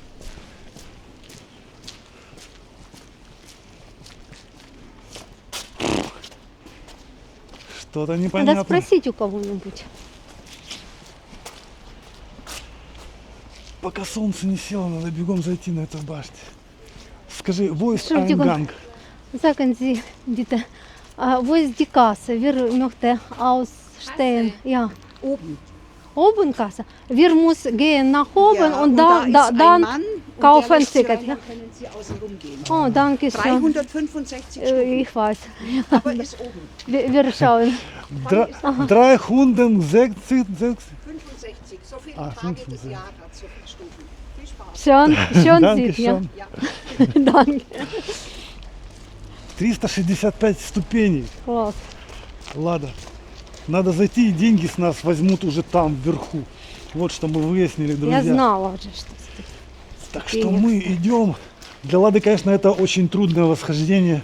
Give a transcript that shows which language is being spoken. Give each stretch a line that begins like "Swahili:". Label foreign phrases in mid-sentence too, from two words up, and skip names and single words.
Russian: Что-то Надо непонятно. спросить у кого-нибудь. Пока солнце не село, надо бегом зайти на эту башню. Скажи, войс
German: Entschuldigung. Айнганг. Sagen Sie bitte, wo ist die Kasse? Wir möchten ausstehen. Ja. Oben. Oben Kasse. Wir müssen gehen nach oben Ja, und da ist ein dann Mann und kaufen der lässt Sie Ticket. rein, Ja? dann können Sie außen rumgehen. Oh, danke schön. 365 Stunden, Ich weiß. aber ist oben. Wir schauen. 360. 65, so viele Ah, Tage 65. das Jahr hat, so viele Stunden. Viel Spaß. Schön Danke sieht, ja. schön. Danke.
Russian: 365 ступеней. Класс. Лада, надо зайти, и деньги с нас возьмут уже там, вверху. Вот что мы выяснили, друзья. Я знала уже, что Так что мы идем. Для Лады, конечно, это очень трудное восхождение.